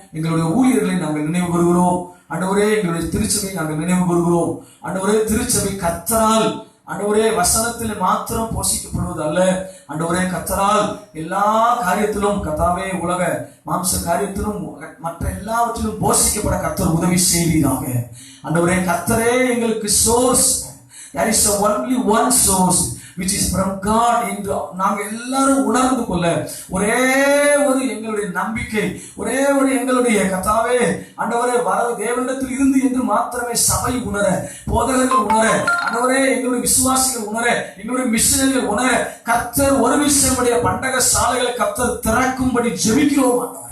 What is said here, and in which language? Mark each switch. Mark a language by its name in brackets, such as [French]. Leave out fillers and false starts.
[Tamil] எங்களுடைய ஊழியர்களை நாங்கள் நினைவு கூறுகிறோம். ஆண்டவரே, எங்களுடைய திருச்சபை நாங்கள் நினைவு கூறுகிறோம். ஆண்டவரே, திருச்சபை கர்த்தரால், ஆண்டவரே, வசனத்தில் மாத்திரம் போஷிக்கப்படுவது அல்ல. ஆண்டவரே, கர்த்தரால் எல்லா காரியத்திலும், கர்த்தாவே, உலக மாம்ச காரியத்திலும் மற்ற எல்லாவற்றிலும் போஷிக்கப்பட கர்த்தர் உதவி செய்வீராக. ஆண்டவரே, கர்த்தரே எங்களுக்கு source. [English] There is only one source. which is from God [Tamil] என்று நாங்க எல்லாரும் உணர்ந்து கொள்ள ஒரே ஒரு எங்களுடைய நம்பிக்கை, ஒரே ஒரு எங்களுடைய கர்த்தாவே ஆண்டவரே வரவு தேவனிடத்தில் இருந்து என்று மாத்திரமே சபை உணர, போதகர்கள் உணர, ஆண்டவரே எங்களுடைய விசுவாசிகள் உணர, எங்களுடைய மிஷனரிகள் உணர கர்த்தர் ஒரு விஷயமுடைய பண்டக சாலைகளை கர்த்தர் திறக்கும்படி ஜெபிக்கிறோம்.